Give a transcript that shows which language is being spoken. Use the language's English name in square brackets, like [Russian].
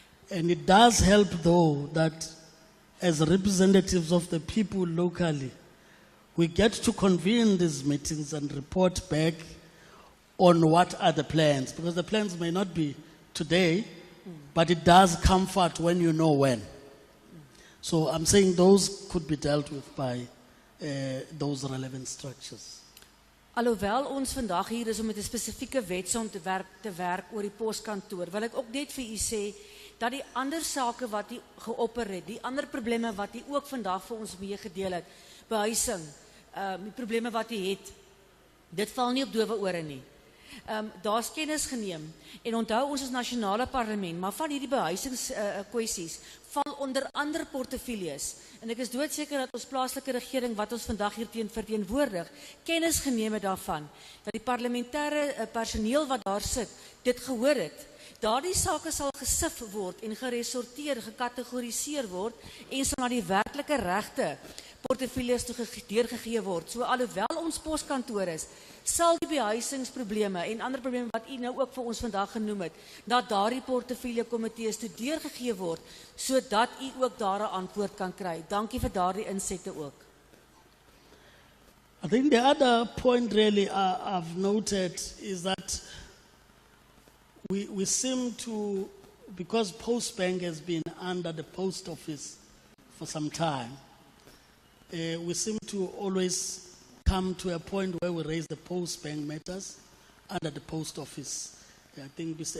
[English] And it does help, though, that as representatives of the people locally, we get to convene these meetings and report back on what are the plans, because the plans may not be today, but it does comfort when you know when. So I'm saying those could be dealt with by those relevant structures. [Afrikaans] Alhoewel ons vandag hier is om met 'n spesifieke wetsontwerp te werk oor die poskantoor, wil ek ook net vir u sê dat die ander sake wat u geopper het, die ander probleme wat u ook vandag vir ons meegedeel het, behuising, die probleme wat u het, dit val nie op dowe ore nie. Daar's kennis geneem en onthou ons is nasionale parlement, maar van hierdie behuisingskwessies val onder ander portefeuilles en ek is doodseker dat ons plaaslike regering wat ons vandag hier verteenwoordig, kennis geneem het daarvan, dat die parlementêre personeel wat daar sit, dit gehoor het. Daardie sake sal gesif word en geresorteer, gekategoriseer word en sal na die werklike regte portefeuilles deurgegee word. So alhoewel ons poskantoor is, sal die behuisingsprobleme en ander probleme wat u nou ook vir ons vandag genoem het, dat daardie portefeulje komitees toe deurgegee word, sodat u ook daar 'n antwoord kan kry. Dankie vir daardie insette ook. [English] I think the other point really I've noted is that we seem to, because Postbank has been under the post office for some time, we seem to always come to a point where we raise the Postbank matters under the post office. I think Mr.